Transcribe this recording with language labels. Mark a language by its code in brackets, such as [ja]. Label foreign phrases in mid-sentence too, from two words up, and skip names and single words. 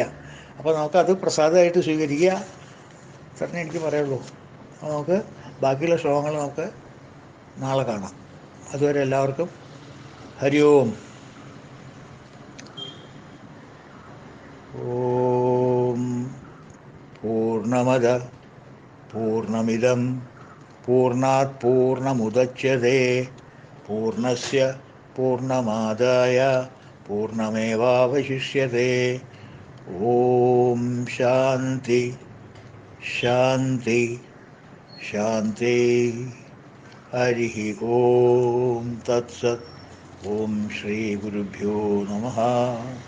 [ml] അപ്പോൾ നമുക്കത് പ്രസാദമായിട്ട് സ്വീകരിക്കുക തന്നെ എനിക്ക് പറയുള്ളൂ. അപ്പോൾ നമുക്ക് ബാക്കിയുള്ള ശ്ലോകങ്ങൾ നമുക്ക് നാളെ കാണാം. അതുവരെ എല്ലാവർക്കും [sa] हरि ॐ. ॐ पूर्णमद पूर्णमिदं पूर्णात् पूर्णमुदच्यते पूर्णस्य पूर्णमादाय पूर्णमेवावशिष्यते. ॐ शान्ति शान्ति शान्ति. हरि ॐ तत्सत्. ॐ श्री गुरुभ्यो नमः.